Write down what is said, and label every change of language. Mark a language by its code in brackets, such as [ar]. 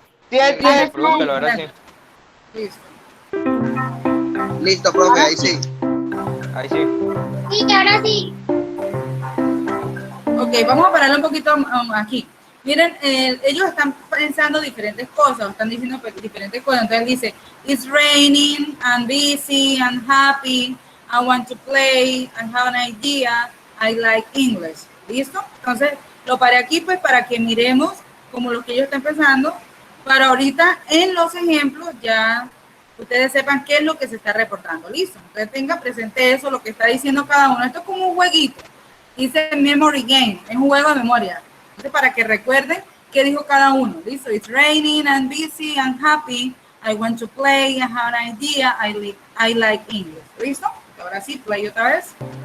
[es] Reprodúcalo, ahora sí. Listo. Listo, profe, ahí sí. Ahí sí. Sí, ahora sí. Ok, vamos a pararlo un poquito aquí. Miren, ellos están pensando diferentes cosas, están diciendo diferentes cosas. Entonces dice, [en] it's raining, I'm busy, I'm happy, I want to play, I have an idea, I like English. [es] ¿Listo? Entonces lo paré aquí pues para que miremos como lo que ellos están pensando, para ahorita en los ejemplos ya ustedes sepan qué es lo que se está reportando. ¿Listo? Entonces tenga presente eso, lo que está diciendo cada uno. Esto es como un jueguito. Dice [en] memory game, [es] es un juego de memoria. Entonces, para que recuerden qué dijo cada uno. Listo, [en] it's raining, I'm busy, I'm happy, I want to play, I have an idea, I like English. [es] ¿Listo? Ahora sí, play otra vez.